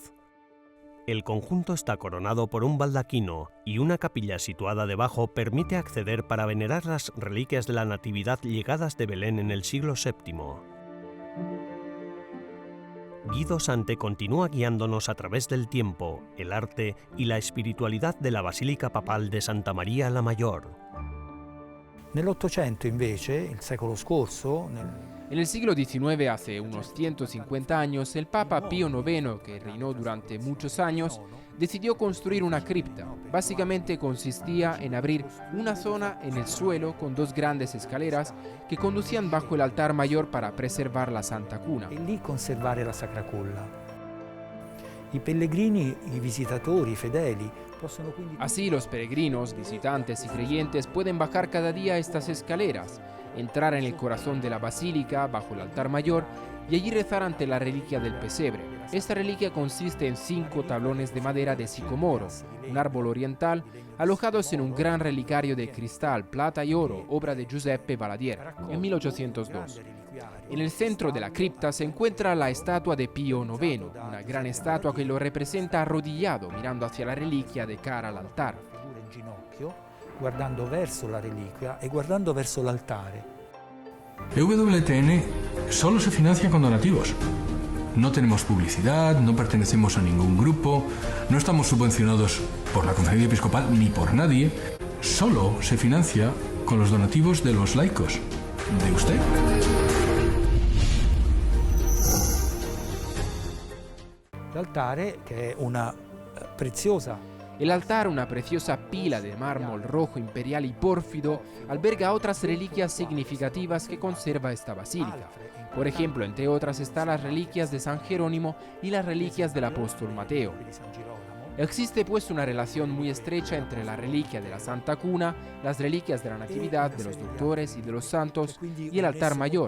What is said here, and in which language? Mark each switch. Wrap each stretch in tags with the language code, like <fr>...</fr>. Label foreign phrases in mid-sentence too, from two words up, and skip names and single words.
<es>El conjunto está coronado por un baldaquino y una capilla situada debajo permite acceder para venerar las reliquias de la Natividad llegadas de Belén en el siglo VII. Guido Sante continúa guiándonos a través del tiempo, el arte y la espiritualidad de la Basílica Papal de Santa María la Mayor.</es> <it>Nell'Ottocento invece, il secolo scorso,</it> <es>En el siglo XIX, hace unos 150 años, el Papa Pío IX, que reinó durante muchos años, decidió construir una cripta. Básicamente consistía en abrir una zona en el suelo con dos grandes escaleras que conducían bajo el altar mayor para preservar la Santa Cuna.</es> <it>e lì conservare la Sacra Culla. I pellegrini, i visitatori, i fedeli possono quindi...</it> <es>Así los peregrinos, visitantes y creyentes pueden bajar cada día estas escaleras, entrar en el corazón de la basílica bajo el altar mayor y allí rezar ante la reliquia del pesebre. Esta reliquia consiste en 5 tablones de madera de sicomoro, un árbol oriental, alojados en un gran relicario de cristal, plata y oro, obra de Giuseppe Valadier, en 1802. En el centro de la cripta se encuentra la estatua de Pío IX, una gran estatua que lo representa arrodillado, mirando hacia la reliquia de cara al altar.</es> <it>figura in ginocchio, guardando verso la reliquia e guardando verso l'altare.</it> <es>EWTN solo se financia con donativos. No tenemos publicidad, no pertenecemos a ningún grupo, no estamos subvencionados por la Conferencia Episcopal ni por nadie. Solo se financia con los donativos de los laicos, de usted.</es> <it>L'altare, che è una preziosa</it> <es>El altar, una preciosa pila de mármol rojo imperial y pórfido, alberga otras reliquias significativas que conserva esta basílica. Por ejemplo, entre otras están las reliquias de San Jerónimo y las reliquias del apóstol Mateo.</es> <it>di San Girolamo.</it> <es>Existe pues una relación muy estrecha entre la reliquia de la Santa Cuna, las reliquias de la Natividad, de los doctores y de los santos, y el altar mayor.</es>